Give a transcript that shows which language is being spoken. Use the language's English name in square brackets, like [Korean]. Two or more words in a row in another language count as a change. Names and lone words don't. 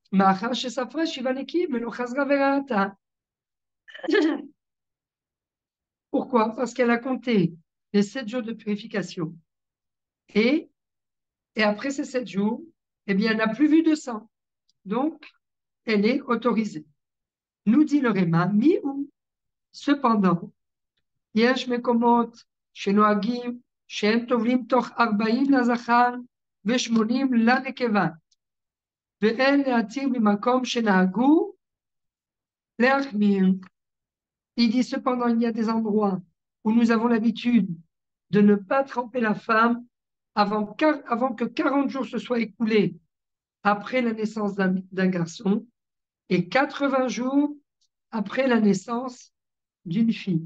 [French] Pourquoi? Parce qu'elle a compté les 7 jours de purification. Et, et après ces 7 jours, eh bien, elle n'a plus vu de sang. Donc, elle est autorisée. Nous dit le Réma, mi-ou. Cependant, [Hebrew] יש מקומות שנוהגים שהם טובלים תוך 40 לזכר ו80 לנקבה, ואין להתיר במקום שנהגו להחמיר. [French] Il dit cependant, il y a des endroits où nous avons l'habitude de ne pas tremper la femme avant que 40 jours se soient écoulés après la naissance d'un garçon et 80 jours après la naissance d'une fille.